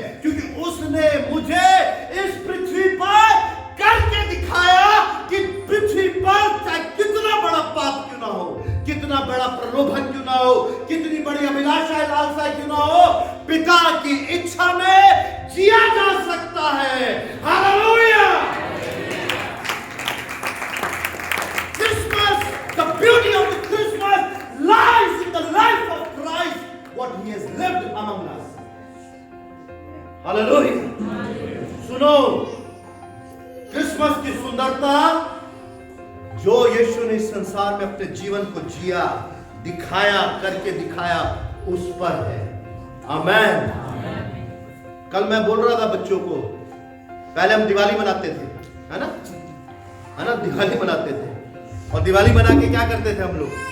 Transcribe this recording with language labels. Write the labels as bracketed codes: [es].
[hi] क्योंकि उसने मुझे इस पृथ्वी पर करके दिखाया कि पृथ्वी पर चाहे कितना बड़ा पाप क्यों ना हो, कितना बड़ा प्रलोभन क्यों ना हो, कितनी बड़ी अभिलाषाएं लालसाएं क्यों ना हो, पिता की इच्छा में जिया जा सकता है। Hallelujah! [en] Christmas, the beauty of the Christmas lies in the life of Christ, what he has lived among us. [hi] Hallelujah! सुनो, क्रिसमस की सुंदरता जो यीशु ने इस संसार में अपने जीवन को जिया, दिखाया, करके दिखाया, उस पर है। आमेन। कल मैं बोल रहा था बच्चों को, पहले हम दिवाली मनाते थे, है ना, दिवाली मनाते थे, और दिवाली मना के क्या करते थे हम लोग?